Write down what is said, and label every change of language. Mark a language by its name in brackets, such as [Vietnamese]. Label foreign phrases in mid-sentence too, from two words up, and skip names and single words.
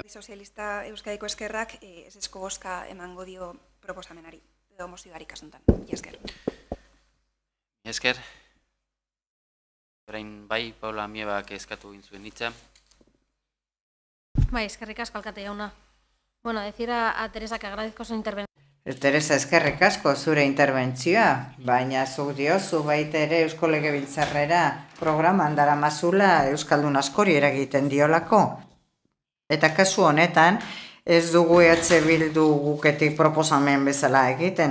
[Basque] Sozialista Euskadiko Eskerrak ezezko bozka emango dio proposamenari, edo mozioari kasuntan. Esker. Esker. Orain bai, Paula Miebak eskatu egin zuen hitza. Bai, eskerrik asko alkate jauna. Bueno, [Spanish] decir a Teresa que agradezco su intervención. Teresa, [Basque] eskerrik asko zure interbentzioa, baina zuk diozu baita ere Eusko Legebiltzarrera programan daramazula Euskaldun askori eragiten diolako. Eta kasu honetan ez dugu EH Bildu guketik proposamen bezala egiten.